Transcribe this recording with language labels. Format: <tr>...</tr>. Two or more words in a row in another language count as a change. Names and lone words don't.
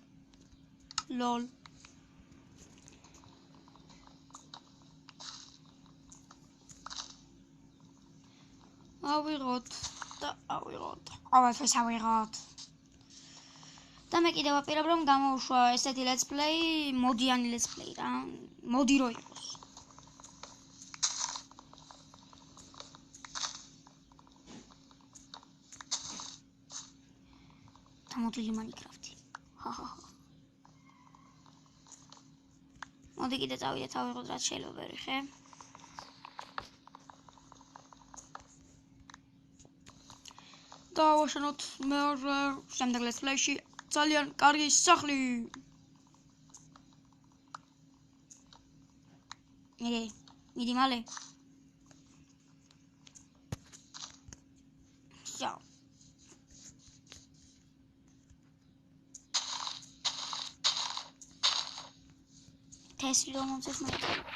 <ka>ლოლ. ავიღოთ და ავიღოთ. ყოველთვის ავიღოთ. და მე კიდევ ვაპირებ რომ გამოუშვა ესეთი</ka> <en>let's play,</en> <ka>მოდიანი</ka> <en>let's play</en> <ka>რა. მოდი რო იყოს. დამოკლილი Minecraft-ი. მოდი კიდე წავიდეთ, ავიღოთ რაც შეიძლება ვერი ხე. და ვაშენოთ მეორე შემდეგ</ka> <en>let's play-</en> <ka>ში ძალიან კარგი სახლი. მიდი მალე. თესლი რომ მომწეს მაგარი.</ka>